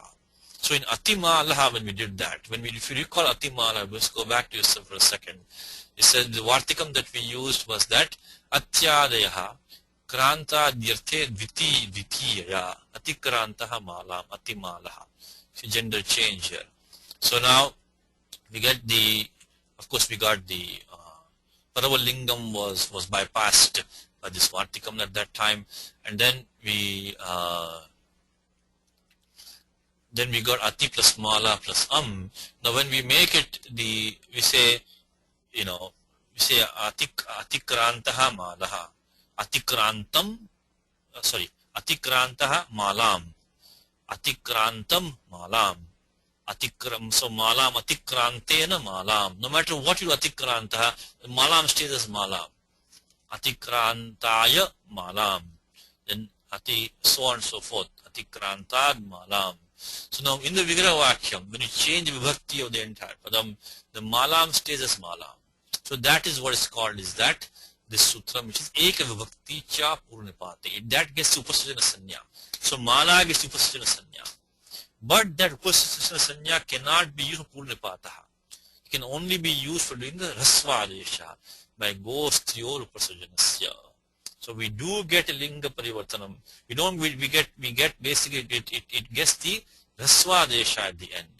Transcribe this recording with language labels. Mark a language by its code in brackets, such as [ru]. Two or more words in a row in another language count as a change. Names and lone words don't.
[en] So in atimalaha, when we did that, if you recall atimalaha, let's go back to yourself for a second. It said the vartikam that we used was that [sa] अत्यादयः क्रान्त ध्यर्थे द्वितीयया अतिक्रान्तः मालम् अतिमालः. [en] So gender change here. So now we get the, of course we got the Paravalingam was bypassed by this Vartikam at that time, and then we got ati plus mala plus Now when we make it, we say [sa] अतिक्रान्तः मालः, अतिक्रान्तम्, अतिक्रान्तः मालम्, अतिक्रान्तम् मालम्. So मालम् अतिक्रान्तेन मालम्. [en] No matter what you atikranta, malam stays as malam. [sa] अतिक्रान्ताय मालम्. [en] Then so on and so forth. [sa] अतिक्रान्तात् मालम्. [en] So now in the [sa] विग्रह वाक्यम्, [en] when you change the vibhakti of the entire padam, the malam stays as malam. So that is what is called, is that this sutra, which is [sa] एक विभक्ति च पूर्वनिपाते. [en] That gets [sa] उपसर्जन संज्ञा. [en] So mala gets [sa] उपसर्जन संज्ञा. [en] But that [sa] उपसर्जन संज्ञा [en] cannot be used for purnipataha. It can only be used for doing the rasvadesha by [sa] गोस्त्रियोः उपसर्जनस्य. [en] So we do get a [sa] लिङ्ग परिवर्तनम्. [en] We get basically it gets the rasvadesha at the end.